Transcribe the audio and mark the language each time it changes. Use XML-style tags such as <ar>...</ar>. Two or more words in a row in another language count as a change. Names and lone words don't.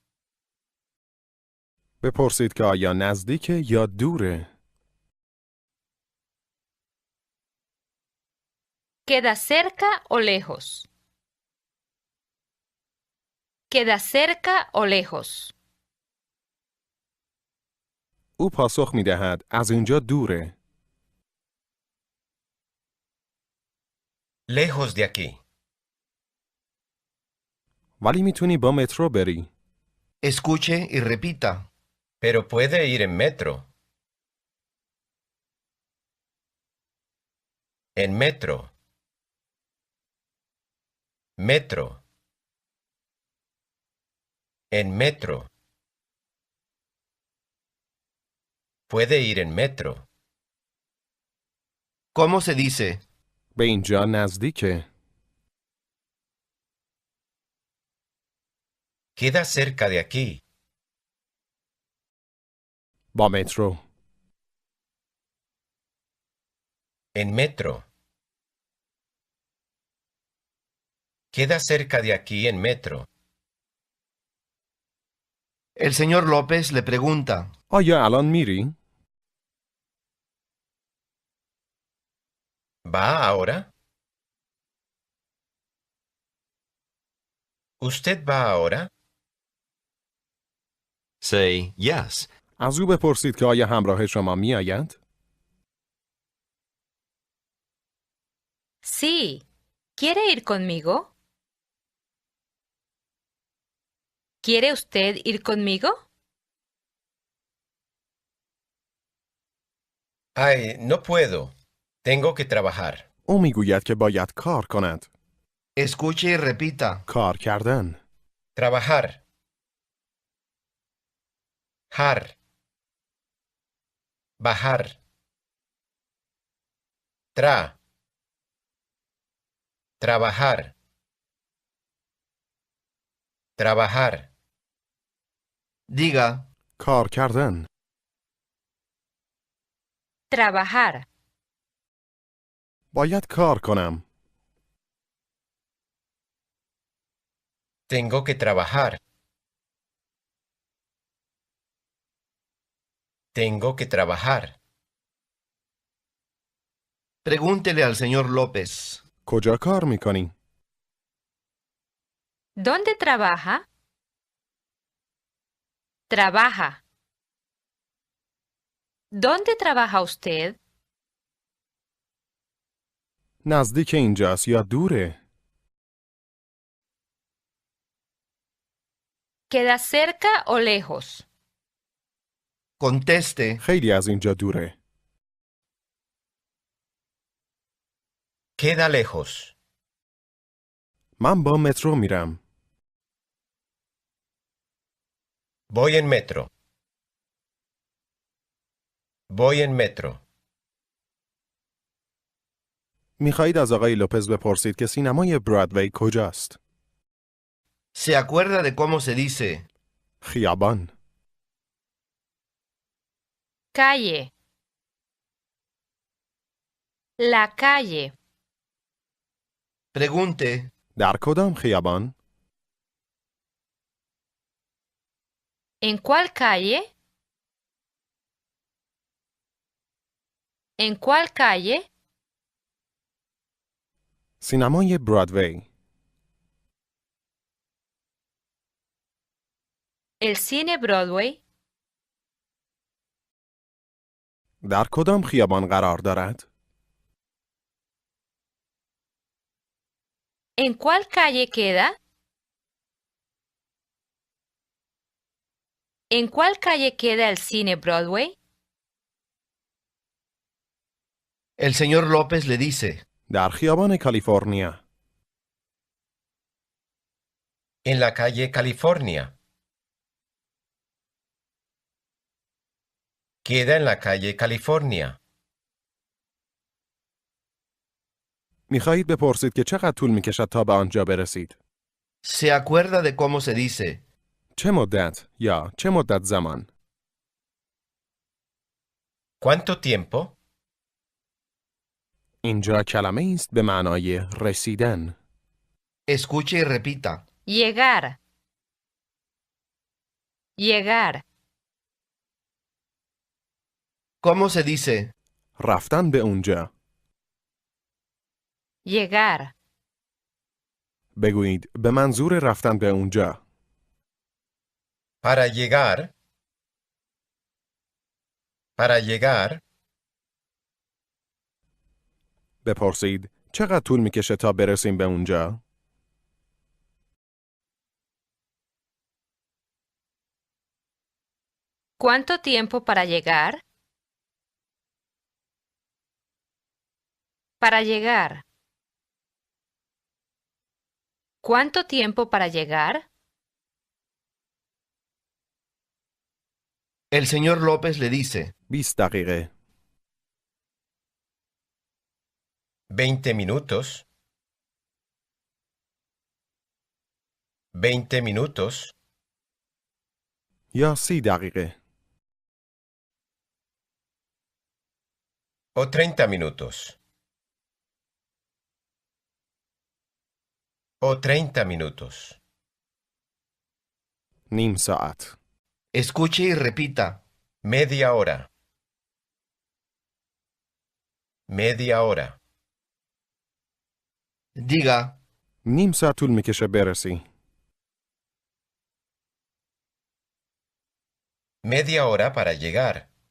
<fa>بپرسید که آیا نزدیکه یا دوره.</fa> <es>¿Queda cerca o lejos? ¿Queda cerca o lejos?</es> <fa>او پاسخ می دهد از اینجا دوره.</fa> <es>Lejos de aquí.</es> <fa>ولی میتونی با مترو بری.</fa> <es>Escuche y repita. Pero puede ir en metro. En metro. Metro. En metro. Puede ir en metro. ¿Cómo se dice?</es> <fa>به اینجا نزدیکه.</fa> <es>Queda cerca de aquí.</es> <fa>با مترو.</fa> <es>En metro. Queda cerca de aquí en metro. El señor López le pregunta.</es> <fa>آیا الان میری؟</fa> <es>¿Va ahora? ¿Usted va ahora?</es> <en>Say yes.</en> <fa>از او بپرسید که آیا همراه شما میآید؟</fa> <es>Sí. ¿Quiere ir conmigo? ¿Quiere usted ir conmigo? Ay, no puedo. Tengo que trabajar.</es> <fa>او میگوید که باید کار کند.</fa> <es>Escuche y repita.</es> <fa>کار کردن.</fa> <es>Trabajar. Jar. Bajar. Tra. Trabajar. Trabajar. Diga,</es> <fa>کار کردن.</fa> <es>Trabajar.</es> <fa>باید کار کنم.</fa> <es>Tengo que trabajar. Tengo que trabajar. pregúntele al señor López.</es> <fa>کجا کار میکنی؟</fa> <es>¿Dónde trabaja? Trabaja. ¿Dónde trabaja usted?</es> <fa>نزدیک اینجاست یا دوره؟</fa> <es>¿Queda cerca o lejos? Conteste.</es> <fa>خیلی از اینجا دوره.</fa> <es>Queda lejos.</es> <fa>من با مترو میرم.</fa> <es>Voy en metro. Voy en metro.</es> <fa>میخواهید از آقای لوپز بپرسید که سینمای برادوی کجاست؟</fa> <es>¿Se acuerda de cómo se dice?</es> <fa>خیابان.</fa> <es>Calle. La calle. Pregunte.</es> <fa>در کدام خیابان؟</fa> <es>¿En cuál calle? ¿En cuál calle?</es> <fa>سینمای برادوی.</fa> <es>El cine Broadway.</es> <fa>در کدام خیابان قرار دارد؟</fa> <es>¿En cuál calle queda? ¿En cuál calle queda el cine Broadway? El señor López le dice.</es> <fa>در خیابان کالیفرنیا.</fa> <es>En la calle California. Queda en la calle California.</es> <fa>میخواهید بپرسید که چقدر طول میکشد تا به آنجا برسید؟</fa> <es>¿Se acuerda de cómo se dice?</es> <fa>چه مدت یا چه مدت زمان؟</fa> <es>¿Cuánto tiempo?</es> <fa>اینجا کلمه است به معنای رسیدن.</fa> <es>Escuche y repita. Llegar. Llegar. ¿Cómo se dice?</es> <fa>رفتن به اونجا.</fa> <es>Llegar.</es> <fa>بگویید به منظور رفتن به اونجا.</fa> <es>Para llegar. Para llegar.</es> <fa>بپرسید چقدر طول میکشه تا برسیم به اونجا؟</fa> <es>¿Cuánto tiempo para llegar? Para llegar. ¿Cuánto tiempo para llegar? El señor López le dice.</es> <fa>20 دقیقه.</fa> <es>20 minutos. 20 minutos.</es> <fa>یا 30 دقیقه.</fa> <es>O 30 minutos. O 30 minutos.</es> <fa>نیم ساعت.</fa> <es>Escuche y repita. Media hora. Media hora. Diga.</es> <fa>نیم ساعت طول میکشه برسی.</fa> <es>Media hora para llegar.</es>